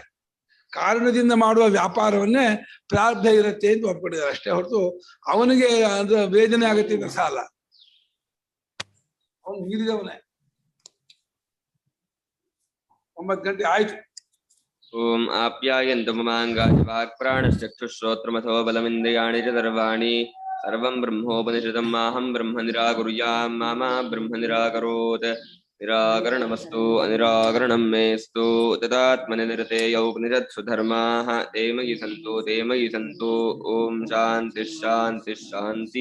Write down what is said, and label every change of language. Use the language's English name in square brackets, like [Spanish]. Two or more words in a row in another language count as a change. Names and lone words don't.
[Kannada] ಕಾರಣದಿಂದ ಮಾಡುವ ವ್ಯಾಪಾರವನ್ನೇ ಪ್ರಾರ್ಥ ಇರುತ್ತೆ ಅಂತ ಒಪ್ಕೊಂಡಿದ್ದಾರೆ ಅಷ್ಟೇ ಹೊರತು ಅವನಿಗೆ ಅದ್ರ ವೇದನೆ ಆಗುತ್ತೆ ಅಂತ ಸಾಲ. ಅವನು ಮೀರಿದವನೇ. 9 ಗಂಟೆ ಆಯ್ತು. [Sanskrit] ಓಂ ಆಪ್ಯಾಯಂತು ಮಮಾಂಗಾನಿ ವಾಕ್ಪ್ರಾಣಶ್ಚಕ್ಷುಶ್ರೋತ್ರಮಥೋ ಬಲಮಿಂದ್ರಿಯಾಣಿ ಚ ಸರ್ವಾಣಿ ಸರ್ವಂ ಬ್ರಹ್ಮೋಪನಿಷದಂ ಮಾಹಂ ಬ್ರಹ್ಮ ನಿರಾಕುರ್ಯಾಂ ಮಾ ಬ್ರಹ್ಮ ನಿರಾಕರೋತ್. ನಿರಾಕರಣಮಸ್ತು ಅನಿರಾಕರಣಂ ಮೇಸ್ತು. ತದಾತ್ಮನಿ ನಿರತೇಯ ಉಪನಿಷತ್ಸು ಧರ್ಮಾಃ ತೇ ಮಯಿ ಸಂತು. ಓಂ ಶಾಂತಿ ಶಾಂತಿ ಶಾಂತಿ.